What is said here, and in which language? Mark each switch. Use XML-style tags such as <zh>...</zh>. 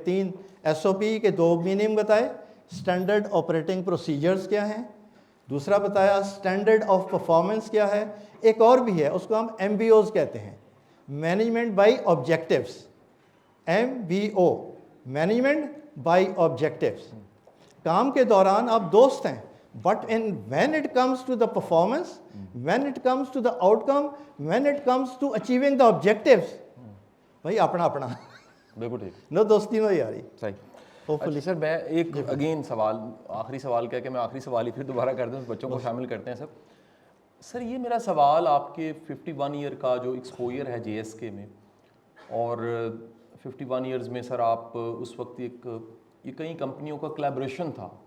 <ur>3 S O پی کے 2 meaning بتائے. Standard operating procedures کیا ہیں, دوسرا بتایا اسٹینڈرڈ آف پرفارمنس کیا ہے, ایک اور بھی ہے اس کو ہم ایم بی اوز کہتے ہیں, management by objectives. M B O, management by objectives. کام کے دوران آپ دوست ہیں,</ur> <en>but when it comes to the performance, when it comes to the outcome, when it comes to achieving the objectives,</en> <ur>بھائی اپنا اپنا. بالکل ٹھیک. نو دوستی نو یاری. صحیح. ہوپفلی سر میں ایک اگین سوال, آخری سوال کہہ کے میں آخری سوال ہی پھر دوبارہ کر دوں, بچوں کو شامل کرتے ہیں سر. سر یہ میرا سوال آپ کے 51 ایئر کا جو ایکسپوئر ہے جے ایس کے میں, اور 51 ایئرز میں سر آپ اس وقت یہ کئی کمپنیوں کا کولیبریشن تھا.</ur>